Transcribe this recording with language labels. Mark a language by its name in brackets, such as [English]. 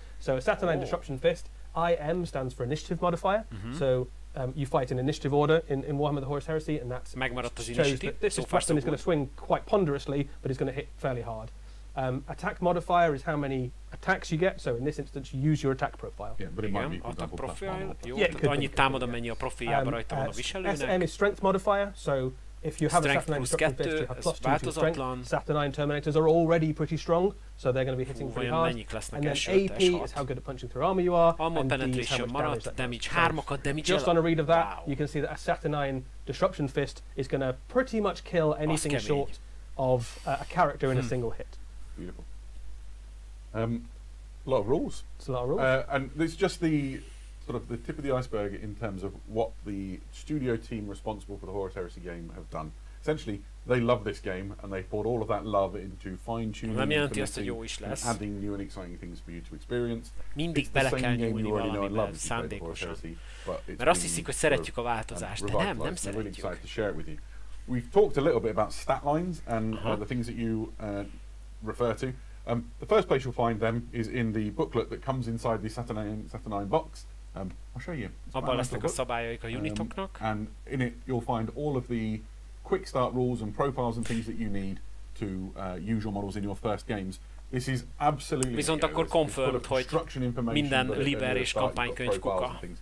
[English] So a Saturnine Disruption Fist, IM stands for Initiative Modifier. So you fight in initiative order in Warhammer the Horus Heresy, and that shows that this weapon is going to swing quite ponderously, but is going to hit fairly hard. Attack modifier is how many attacks you get, so in this instance you use your attack profile. Yeah, but it might be attack profile. Jó, yeah, [Hungarian] annyit támad, amennyi a profiljában rajta van a viselőnek. [English] SM is strength modifier, so if you have a Saturnine Disruption Fist, you have +2 to strength. Saturnine Terminators are already pretty strong, so they're going to be hitting pretty hard. And then AP is how good at punching through armor you are, and D is how much damage that does. Just on a read of that, you can see that a Saturnine Disruption Fist is going to pretty much kill anything short of a character in a single hit. Beautiful. A lot of rules. It's a lot of rules. And it's just the sort of the tip of the iceberg in terms of what the studio team responsible for the Horus Heresy game have done. Essentially, they love this game and they poured all of that love into fine-tuning and adding new and exciting things for you to experience. [Hungarian] Mindig bele kell nyúlni valamiben szándékosan. Mert azt hiszik, hogy szeretjük a változást, de nem szeretjük. [English] We've talked a little bit about stat lines and the things that you refer to. The first place you'll find them is in the booklet that comes inside the Saturnine box. I'll show you. [Hungarian] Abban lesznek a szabályaik a unitoknak. [English] And in it you'll find all of the quick start rules and profiles and things that you need to use your models in your first games. This is absolutely [Hungarian] viszont akkor confirmed, hogy minden liber és kampánykönyv kuka.